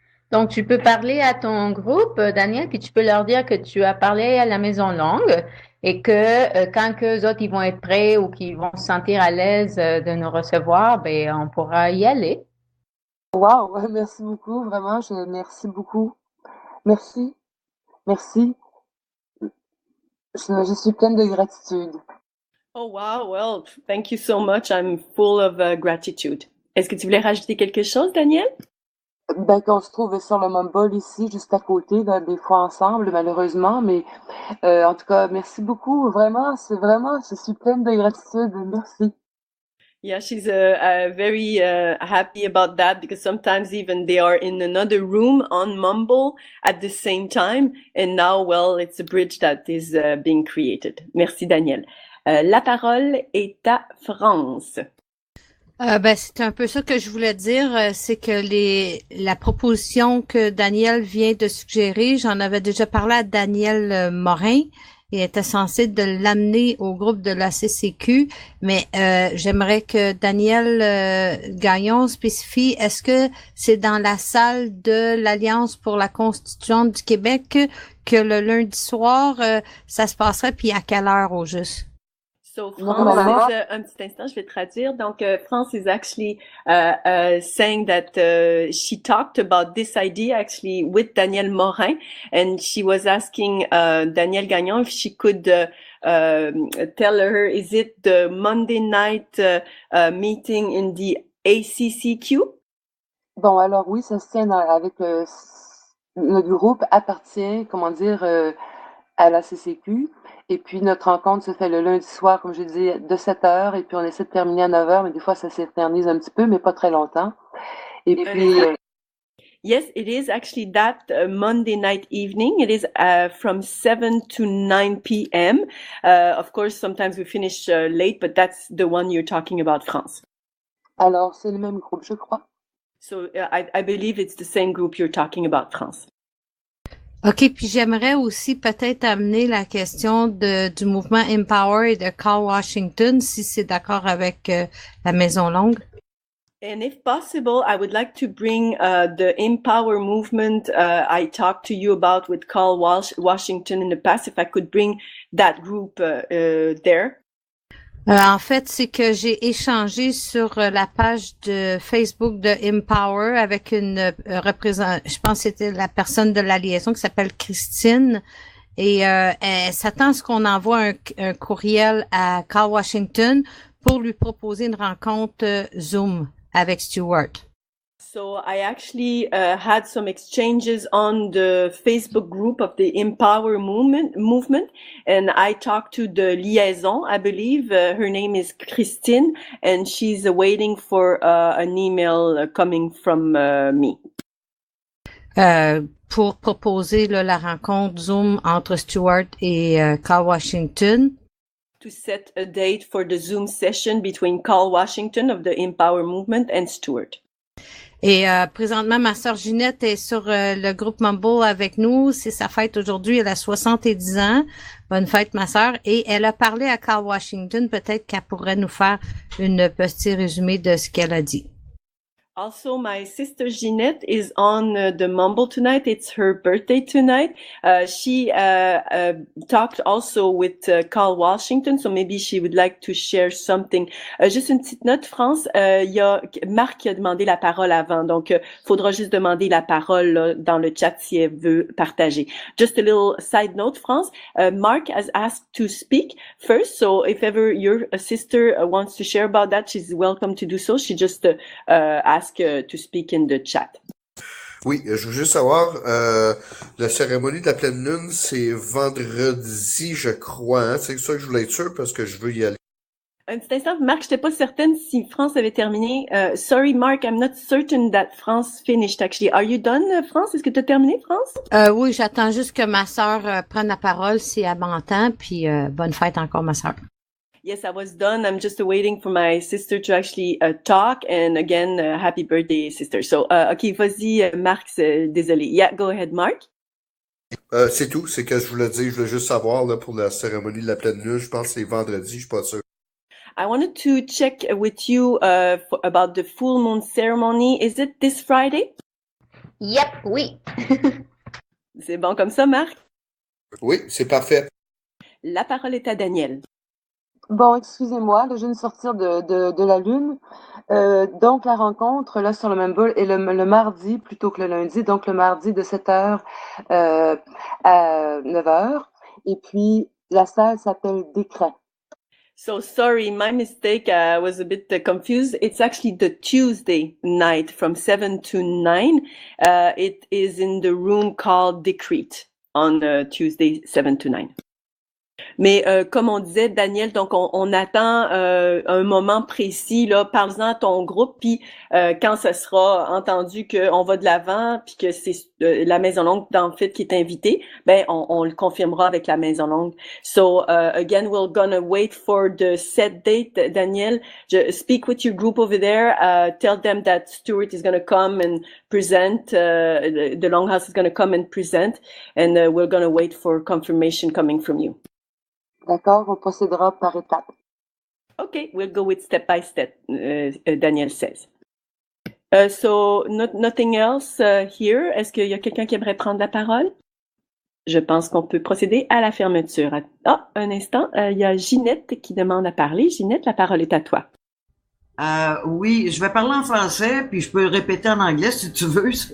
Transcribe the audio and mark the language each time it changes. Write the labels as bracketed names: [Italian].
[French] Donc, tu peux parler à ton groupe, Daniel, puis tu peux leur dire que tu as parlé à la Maison Longue et que quand eux autres ils vont être prêts ou qu'ils vont se sentir à l'aise de nous recevoir, ben on pourra y aller. Wow, merci beaucoup, vraiment, merci beaucoup. Merci. Je suis pleine de gratitude. [English] Oh wow, well, thank you so much. I'm full of gratitude. [French] Est-ce que tu voulais rajouter quelque chose, Daniel? Ben, qu'on se trouve sur le Mumble ici, juste à côté, là, des fois ensemble, malheureusement, mais en tout cas, merci beaucoup, vraiment, je suis pleine de gratitude, merci. [English] Yeah, she's very happy about that, because sometimes even they are in another room on Mumble at the same time, and now, well, it's a bridge that is being created. [French] Merci, Daniel. La parole est à France. Ben, c'est un peu ça que je voulais dire, c'est que la proposition que Daniel vient de suggérer, j'en avais déjà parlé à Daniel Morin, et était censé de l'amener au groupe de la A.C.C.Q, mais j'aimerais que Daniel Gagnon spécifie, est-ce que c'est dans la salle de l'Alliance pour la Constitution du Québec que le lundi soir, ça se passerait, puis à quelle heure au juste? [English] So France is, [French] un petit instant, je vais traduire. [English] Donc, France is actually saying that she talked about this idea actually with Daniel Morin, and she was asking Daniel Gagnon if she could tell her, is it the Monday night meeting in the A.C.C.Q? [French] Bon, alors oui, ça se tient avec notre groupe appartient, comment dire, à la A.C.C.Q. Et puis, notre rencontre se fait le lundi soir, comme je disais, de 7h, et puis on essaie de terminer à 9h, mais des fois, ça s'éternise un petit peu, mais pas très longtemps. Et puis... [English] Yes, it is actually that Monday night evening. It is from 7 to 9 p.m. Of course, sometimes we finish late, but that's the one you're talking about, France. [French] Alors, c'est le même groupe, je crois. [English] So, I believe it's the same group you're talking about, France. [French] OK, puis j'aimerais aussi peut-être amener la question du mouvement Empower et de Carl Washington, si c'est d'accord avec la Maison Longue. [English] And if possible, I would like to bring the Empower movement I talked to you about with Carl Washington in the past, if I could bring that group there. [French] En fait, c'est que j'ai échangé sur la page de Facebook de Empower avec une représentante, je pense que c'était la personne de la liaison qui s'appelle Christine, et elle s'attend à ce qu'on envoie un courriel à Carl Washington pour lui proposer une rencontre Zoom avec Stuart. [English] So I actually had some exchanges on the Facebook group of the Empower movement, and I talked to the liaison, I believe. Her name is Christine, and she's waiting for an email coming from me. [French] Pour proposer là, la rencontre Zoom entre Stuart et Carl Washington. [English] To set a date for the Zoom session between Carl Washington of the Empower movement and Stuart. [French] Et présentement, ma sœur Ginette est sur le groupe Mumble avec nous. C'est sa fête aujourd'hui. Elle a 70 ans. Bonne fête, ma sœur. Et elle a parlé à Carl Washington. Peut-être qu'elle pourrait nous faire une petit résumé de ce qu'elle a dit. [English] Also, my sister Ginette is on the Mumble tonight. It's her birthday tonight. She talked also with Carl Washington, so maybe she would like to share something. [French] Juste une petite note, France. Il y a Marc qui a demandé la parole avant, donc faudra juste demander la parole là, dans le chat si elle veut partager. [English] Just a little side note, France. Mark has asked to speak first, so if ever your sister wants to share about that, she's welcome to do so. She just asked to speak in the chat. [French] Oui, je veux juste savoir, la cérémonie de la pleine lune, c'est vendredi, je crois, hein? C'est ça que je voulais être sûr parce que je veux y aller. Un petit instant, Marc, j'étais pas certaine si France avait terminé. [English] Sorry, Mark, I'm not certain that France finished, actually. Are you done, France? [French] Est-ce que tu as terminé, France? Oui, j'attends juste que ma sœur prenne la parole si elle m'entend, puis bonne fête encore, ma sœur. [English] Yes, I was done. I'm just waiting for my sister to actually talk. And again, happy birthday, sister. So, OK, [French] vas-y, Marc, désolé. [English] Yeah, go ahead, Marc. [French] C'est tout, c'est que je voulais juste savoir là, pour la cérémonie de la pleine lune, je pense que c'est vendredi, je suis pas sûr. [English] I wanted to check with you about the full moon ceremony. Is it this Friday? Yep, oui. [French] C'est bon comme ça, Marc? Oui, c'est parfait. La parole est à Daniel. Bon, excusez-moi, là, je viens de sortir de la lune. Donc, la rencontre, là, sur le Mumble est le mardi plutôt que le lundi. Donc, le mardi de 7h à 9h. Et puis, la salle s'appelle Décret. [English] So sorry, my mistake. I was a bit confused. It's actually the Tuesday night from 7 to 9. It is in the room called Decrete on Tuesday 7 to 9. [French] Mais comme on disait, Daniel, donc on attend un moment précis, là, parle-en à ton groupe, puis quand ça sera entendu qu'on va de l'avant, puis que c'est la Maison Longue, en fait, qui est invitée, ben on le confirmera avec la Maison Longue. [English] So again, we're gonna wait for the set date, Daniel. Speak with your group over there. Tell them that Stuart is gonna come and present. The Longhouse is gonna come and present, and we're gonna wait for confirmation coming from you. [French] D'accord, on procédera par étapes. [English] Okay, we'll go with step by step, Daniel says. So, nothing else here. [French] Est-ce qu'il y a quelqu'un qui aimerait prendre la parole? Je pense qu'on peut procéder à la fermeture. Ah, un instant, il y a Ginette qui demande à parler. Ginette, la parole est à toi. Oui, je vais parler en français, puis je peux le répéter en anglais si tu veux.